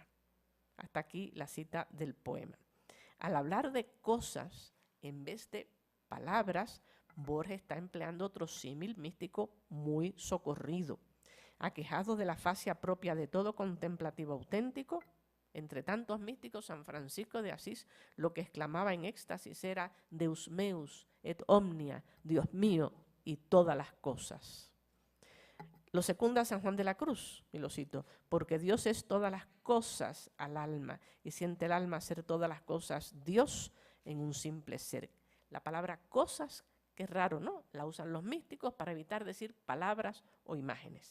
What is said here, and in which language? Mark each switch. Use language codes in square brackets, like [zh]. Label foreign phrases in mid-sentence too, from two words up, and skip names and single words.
[es] Hasta aquí la cita del poema. Al hablar de cosas en vez de palabras, Borges está empleando otro símil místico muy socorrido. Aquejado de la fascia propia de todo contemplativo auténtico, entre tantos místicos, San Francisco de Asís lo que exclamaba en éxtasis era [la] Deus meus et omnia, [es] Dios mío y todas las cosas. Lo secunda San Juan de la Cruz, y lo cito, porque Dios es todas las cosas al alma, y siente el alma ser todas las cosas Dios en un simple ser. La palabra cosas, que es raro, ¿no? La usan los místicos para evitar decir palabras o imágenes.